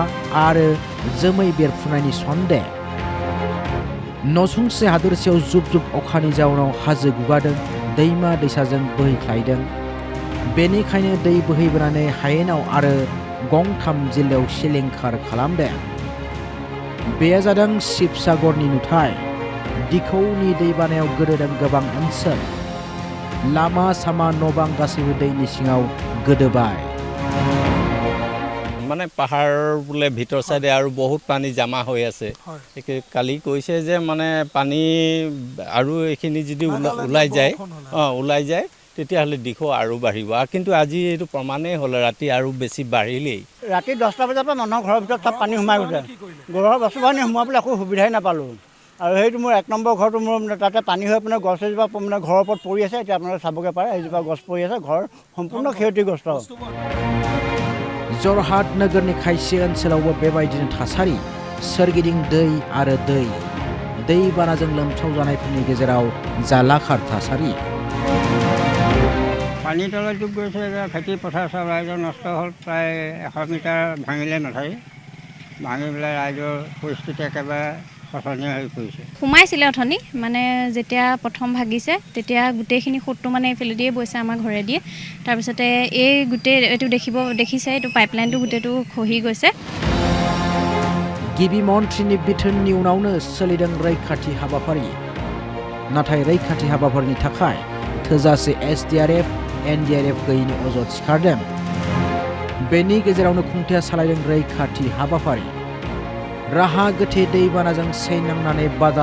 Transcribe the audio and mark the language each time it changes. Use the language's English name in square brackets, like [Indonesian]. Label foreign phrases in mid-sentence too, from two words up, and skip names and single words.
[Bodo] आरो जोमै बेरफुनायनि सन्देह नसुंसे हादोरसेयाव जुब जुब अखानि जाउनाव हाजो गुगादों दैमा दैसाजों बोहैख्लायदों बेनिखायनो दै बोहैबोनानै हायेनाव आरो गंथाम जिल्लायाव सिलिंखार खालामदों बेयो जादों शिबसागरनि नुथाय दिखौनि दैबानायाव गोदोदों गोबां ओनसोल लामा सामा न' बां गासैबो दैनि सिङाव गोदोबाय [Assamese] মানে পাহাৰ বোলে ভিতৰ সাইডে আৰু বহুত পানী জমা হৈ আছে কালি কৈছে যে মানে পানী আৰু এখিনি যদি ওলাই যায় তেতিয়াহ'লে দিখো আৰু বাঢ়িব কিন্তু আজি এইটো প্ৰমাণেই হ'ল ৰাতি আৰু বেছি বাঢ়িলেই ৰাতি 10টা বজাৰ পৰা মানুহৰ ঘৰৰ ভিতৰত সব পানী সোমাই গৈছে ঘৰৰ বস্তু পানী সোমাবলৈ একো সুবিধাই নাপালোঁ আৰু সেইটো মোৰ 1 নম্বৰ ঘৰটো মোৰ তাতে পানী হৈ আপোনাৰ গছ এজোপা মানে ঘৰৰ ওপৰত পৰি আছে এতিয়া আপোনালোকে চাবগে পাৰে এইজোপা গছ পৰি আছে ঘৰ সম্পূৰ্ণ ক্ষতিগ্ৰস্ত [Bodo] जरहाट नोगोरनि खायसे ओनसोलावबो बेबायदिनो थासारि सोरगिदिं दै आरो दैबानाजों लोमसावजानायफोरनि गेजेराव जालाखार थासारि [Assamese] পানী তলত ডুব গৈছে খেতি পথাৰ সব ৰাইজৰ নষ্ট হ'ল প্ৰায় 100 মিটাৰ ভাঙিলে নথাই ভাঙি পেলাই ৰাইজৰ পৰিস্থিতি একেবাৰে খচনীয়া হৈ পৰিছে। সোমাইছিলে অথনি মানে যেতিয়া প্ৰথম ভাগিছে তেতিয়া গোটেইখিনি সোঁতটো মানে এইফালে দিয়ে বৈছে আমাৰ ঘৰে দিয়ে তাৰপিছতে এই গোটেই এইটো দেখিছে এইটো পাইপলাইনটো গোটেইটো খহি গৈছে [Bodo] गिबि मन्थ्रिनि बिथोननि उनावनो सोलिदों रैखाथि हाबाफारि नाथाय रैखाथि हाबाफारिनि थाखाय थोजासे SDRF NDRF गैयैनि अजद सिखारदों बेनि गेजेरावनो खुंथाया सालायदों रैखाथि हाबाफारि राहा गोथे दैबानाजों सैनांनानै बादा